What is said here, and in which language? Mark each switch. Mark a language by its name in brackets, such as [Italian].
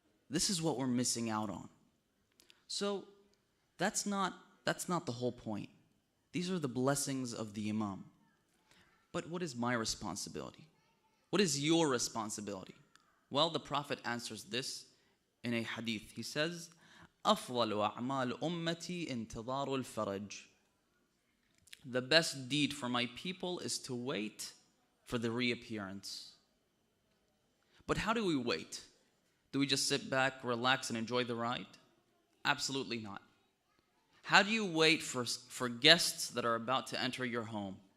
[English] This is what we're missing out on. So, that's not the whole point. These are the blessings of the Imam. But what is my responsibility? What is your responsibility? Well, the Prophet answers this in a hadith. He says, [Arabic] أَفْضَلُ أَعْمَالُ أُمَّتِي انْتِظَارُ الْفَرَجِ. [English] The best deed for my people is to wait for the reappearance. But how do we wait? Do we just sit back, relax, and enjoy the ride? Absolutely not. How do you wait for guests that are about to enter your home?